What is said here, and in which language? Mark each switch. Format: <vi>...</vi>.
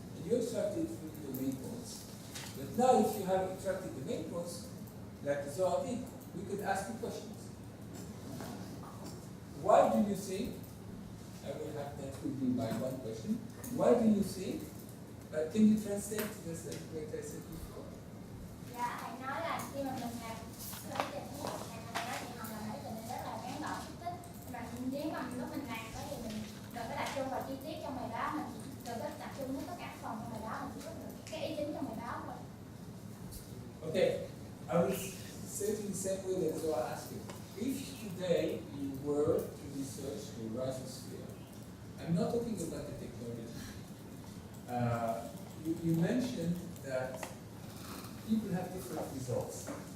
<en>And you extracted really the main points. But now if you have extracted the main points, like Zohar did, we could ask you questions. Why do you think, that would be my one question, why do you think, can you translate this like I said before?</en> <vi>Dạ, thầy nói là khi mà mình làm cái trình thuyết, thầy nói thì học là mấy trình rất là ngắn gọn xúc tích. Mà nếu mà lúc mình làm thì mình đừng có tập trung vào chi tiết trong bài báo, mình đừng có tập trung đến tất cả các phần trong bài báo, mình chỉ có được cái ý chính trong bài báo thôi.</vi> <en>Okay, I will say it in the same way that Zohar asked you. If today you were to research the rhizosphere, I'm not talking about the technology. You mentioned that people have different results.</en>